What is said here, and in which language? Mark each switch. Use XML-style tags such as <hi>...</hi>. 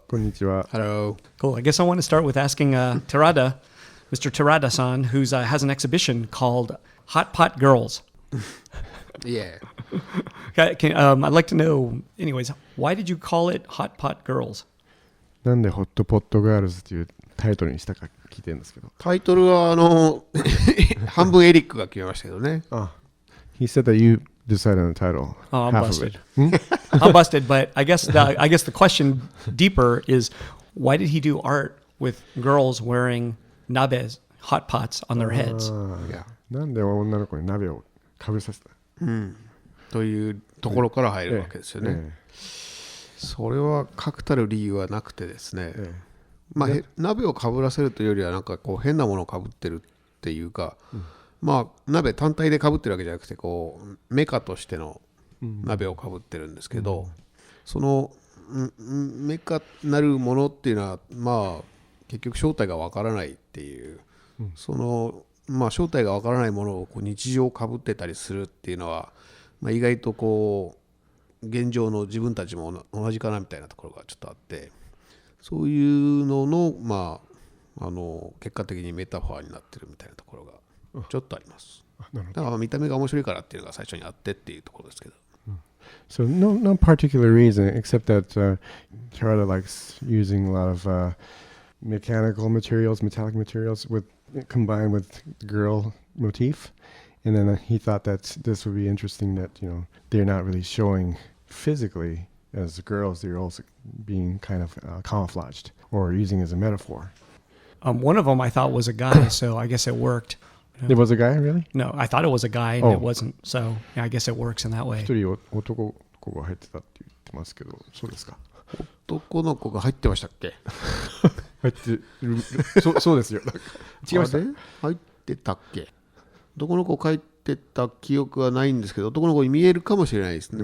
<ja>こんにちは。</ja> <en>Hello. Cool. I guess I want to start with asking Terada, Mr. Terada-san, who has an exhibition called Hot Pot Girls. Yeah. I'd like to know, anyways, why did you call it Hot Pot Girls?</en> <ja>なんでホットポットガールズというタイトルにしたか聞いてるんですけど。タイトルは半分エリックが決めましたけどね。</ja> <en>He said that you decided on the title. Oh, I'm half busted. Of it. I'm busted, but I guess the question deeper is why did he do art with girls wearing nabes, hot pots on their heads?</en> <ja>なんで女の子に鍋をかぶさせた、というところから入るわけですよね。それは確たる理由はなくてですね、まあ、鍋をかぶらせるというよりはなんかこう変なものをかぶってるっていうか、まあ鍋単体でかぶってるわけじゃなくてこうメカとしての鍋をかぶってるんですけど、そのメカなるものっていうのはまあ結局正体がわからないっていう、そのまあ正体がわからないものをこう日常かぶってたりするっていうのは、まあ、意外とこう現状の自分たちも同じかなみたいなところがちょっとあって、そういうののまあ結果的にメタファーになってるみたいなところがちょっとあります。だから見た目が面白いからっていうのが最初にあってっていうところですけど。</ja> <en>So no particular reason except that Terada likes using a lot of mechanical materials, metallic materials combined with girl motif. And then he thought that this would be interesting that, you know, they're not really showing physically as girls, they're also being kind of camouflaged or using as a metaphor. One of them I thought was a guy, so I guess it worked. It was a guy, really? No, I thought it was a guy, and it wasn't. So yeah, I guess it works in that way.</en> <ja>一人男の子が入ってたって言ってますけど、そうですか？男の子が入ってましたっけ？入ってるそうですよ。違いました？入ってたっけ？男の子書いてた記憶はないんですけど、男の子に見えるかもしれないですね。</ja>